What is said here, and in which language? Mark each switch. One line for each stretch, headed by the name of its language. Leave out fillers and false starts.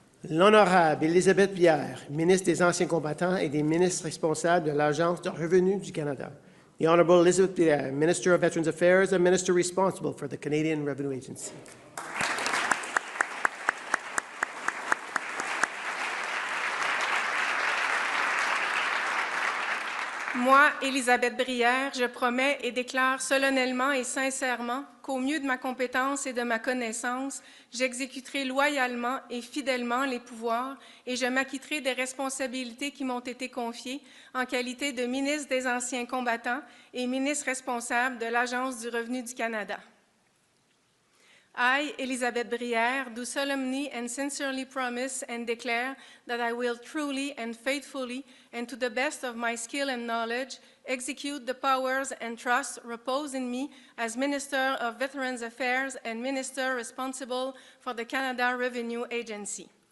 French: L'honorable Élisabeth Brière, ministre des Anciens combattants et des ministres responsables de l'Agence de revenus du Canada.
English: The Honorable Elizabeth Brière, Minister of Veterans Affairs and Minister responsible for the Canadian Revenue Agency.
French: Moi, Élisabeth Brière, je promets et déclare solennellement et sincèrement qu'au mieux de ma compétence et de ma connaissance, j'exécuterai loyalement et fidèlement les pouvoirs et je m'acquitterai des responsabilités qui m'ont été confiées en qualité de ministre des Anciens combattants et ministre responsable de l'Agence du revenu du Canada.
English: I, Élisabeth Brière, do solemnly and sincerely promise and declare that I will truly and faithfully, and to the best of my skill and knowledge, execute the powers and trusts reposed in me as Minister of Veterans Affairs and Minister responsible for the Canada Revenue Agency.